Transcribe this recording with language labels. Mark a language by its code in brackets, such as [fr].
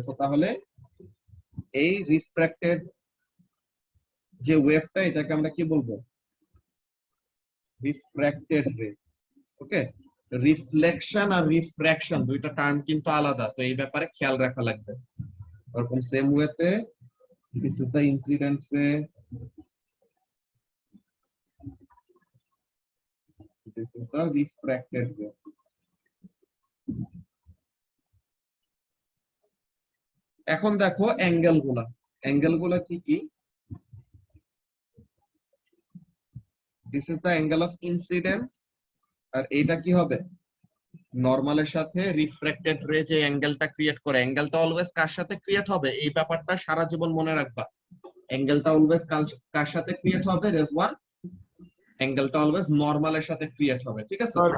[bn] তো তাহলে এই রিফ্র্যাক্টেড যে ওয়েভটা, এটাকে আমরা কি বলবো, রিফ্র্যাক্টেড রে। ওকে, রিফ্লেকশন আর রিফ্র্যাকশন দুইটা টার্ম কিন্তু আলাদা, তো এই ব্যাপারে খেয়াল রাখা লাগবে। এরকম সেম ওয়েতে [en] This is the incident ray. This is the refracted ray. [bn] এখন দেখো অ্যাঙ্গেল গুলা কি কি? [en] This is the angle of incidence, [bn] আর এটা কি হবে? নরমালের সাথে রিফ্র্যাক্টেড রে যে অ্যাঙ্গেলটা ক্রিয়েট করে, অ্যাঙ্গেলটা অলওয়েজ কার সাথে ক্রিয়েট হবে? এই ব্যাপারটা সারা জীবন মনে রাখবা। অ্যাঙ্গেলটা অলওয়েজ কার সাথে ক্রিয়েট হবে? রেজওয়ান, অ্যাঙ্গেলটা অলওয়েজ নরমালের সাথে ক্রিয়েট হবে, ঠিক আছে?